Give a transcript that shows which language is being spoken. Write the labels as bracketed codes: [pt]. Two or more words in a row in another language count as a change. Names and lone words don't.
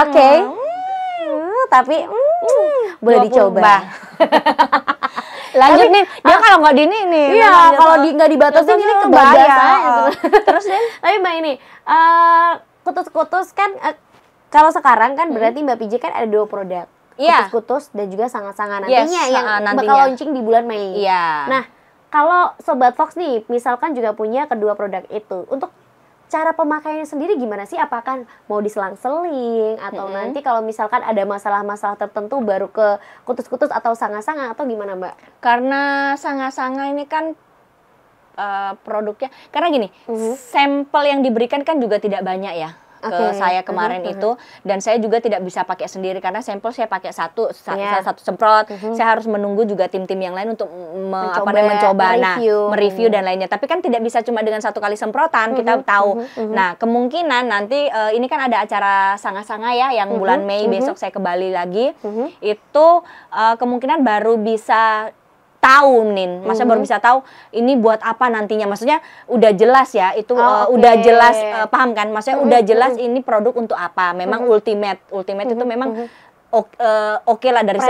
[id] Oke. Tapi boleh 20. dicoba. Lanjut nih, dia kalau nggak dini nih. Iya, kalau nggak dibatasin ini kebablasan gitu. Terus deh. Tapi Mbak ini kutus-kutus kan kalau sekarang kan berarti Mbak PJ kan ada 2 produk. Iya. Kutus-kutus dan juga sanga-sanga Yes, nantinya yang nantinya. bakal launching di bulan Mei. Iya. Nah, kalau Sobat Fox nih misalkan juga punya kedua produk itu, untuk cara pemakaiannya sendiri gimana sih? Apakah mau diselang-seling atau nanti kalau misalkan ada masalah-masalah tertentu baru ke kutus-kutus atau sanga-sanga atau gimana Mbak? Karena sanga-sanga ini kan produknya, karena gini, sampel yang diberikan kan juga tidak banyak ya ke saya kemarin itu, dan saya juga tidak bisa pakai sendiri karena sampel saya pakai satu semprot. Saya harus menunggu juga tim-tim yang lain untuk mencoba, mereview dan lainnya. Tapi kan tidak bisa cuma dengan 1 kali semprotan, kita tahu. Nah, kemungkinan nanti ini kan ada acara sanga-sanga ya yang bulan Mei, besok saya ke Bali lagi. Itu kemungkinan baru bisa tahu Nin, maksudnya baru bisa tahu ini buat apa nantinya, maksudnya udah jelas ya itu udah jelas, paham kan, maksudnya udah jelas ini produk untuk apa, memang ultimate itu memang oke lah dari